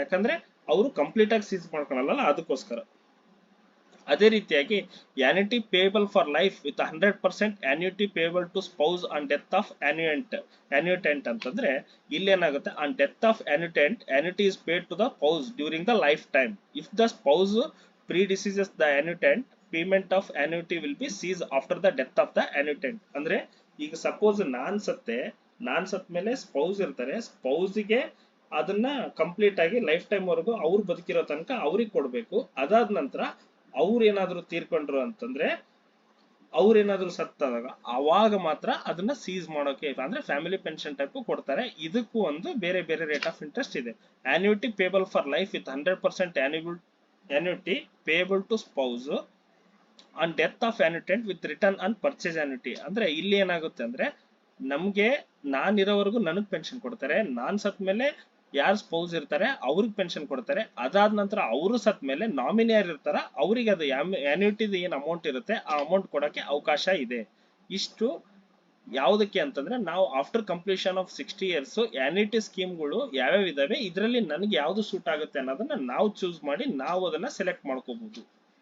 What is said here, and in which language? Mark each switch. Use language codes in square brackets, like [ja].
[kn] ಯಾಕಂದ್ರೆ ಅವರು ಕಂಪ್ಲೀಟ್ ಆಗಿ ಸೀಸ್ ಮಾಡ್ಕೊಳಲ್ಲ, ಅದಕ್ಕೋಸ್ಕರ. ಅದೇ ರೀತಿಯಾಗಿ [en] annuity payable for life with 100% annuity payable to spouse on death of annuitant [kn] ಅಂತಂದ್ರೆ, ಇಲ್ಲಿ ಏನಾಗುತ್ತೆ, [en] On death of annuity is paid to the spouse during the life time. If the spouse predeceases the annuitant, payment of annuity will be ceased after the death of the annuitant. [kn] ಅಂದ್ರೆ ಈಗ suppose ನಾನ್ ಸತ್ ಮೇಲೆ spouse ಇರ್ತಾರೆ, ಸ್ಪೌಸ್ಗೆ ಅದನ್ನ complete ಆಗಿ life time ವರೆಗೂ ಅವ್ರು ಬದುಕಿರೋ ತನಕ ಅವ್ರಿಗೆ ಕೊಡ್ಬೇಕು. ಅದಾದ ನಂತರ ಅವ್ರು ಏನಾದ್ರು ತೀರ್ಕೊಂಡ್ರು ಅಂತಂದ್ರೆ, ಅವ್ರೇನಾದ್ರು ಸತ್ತಾಗ ಅವಾಗ ಮಾತ್ರ ಅದನ್ನ ಸೀಸ್ ಮಾಡೋಕೆ ಅಂದ್ರೆ ಫ್ಯಾಮಿಲಿ ಪೆನ್ಷನ್ ಟೈಪ್ ಕೊಡ್ತಾರೆ. ಇದಕ್ಕೂ ಒಂದು ಬೇರೆ ಬೇರೆ ರೇಟ್ ಆಫ್ ಇಂಟ್ರೆಸ್ಟ್ ಇದೆ. [en] Annuity payable for life with 100% annuity payable to spouse on death of annuitant with return on purchase annuity. [kn] ಅಂದ್ರೆ ಇಲ್ಲಿ ಏನಾಗುತ್ತೆ ಅಂದ್ರೆ, ನಮ್ಗೆ ನಾನಿರೋವರೆಗೂ ನನಗ್ ಪೆನ್ಷನ್ ಕೊಡ್ತಾರೆ, ನಾನ್ ಸತ್ ಮೇಲೆ ಯಾರು ಸ್ಪೌಸ್ ಇರ್ತಾರೆ ಅವ್ರಿಗೆ ಪೆನ್ಷನ್ ಕೊಡ್ತಾರೆ. ಅದಾದ ನಂತರ ಅವರು ಸತ್ ಮೇಲೆ ನಾಮಿನಿ ಯಾರು ಇರ್ತಾರ ಅವ್ರಿಗೆ ಅದು ಆನ್ಯುಟಿದ ಏನ್ ಅಮೌಂಟ್ ಇರುತ್ತೆ ಆ ಅಮೌಂಟ್ ಕೊಡಕ್ಕೆ ಅವಕಾಶ ಇದೆ. ಇಷ್ಟು ಯಾವುದಕ್ಕೆ ಅಂತಂದ್ರೆ, ನಾವು [en] after completion of 60 years [kn] annuity ಸ್ಕೀಮ್ಗಳು ಯಾವ್ಯಾವ ಇದಾವೆ, ಇದರಲ್ಲಿ ನನಗೆ ಯಾವ್ದು ಸೂಟ್ ಆಗುತ್ತೆ ಅನ್ನೋದನ್ನ ನಾವು ಚೂಸ್ ಮಾಡಿ ನಾವು ಅದನ್ನ ಸೆಲೆಕ್ಟ್ ಮಾಡ್ಕೋಬಹುದು.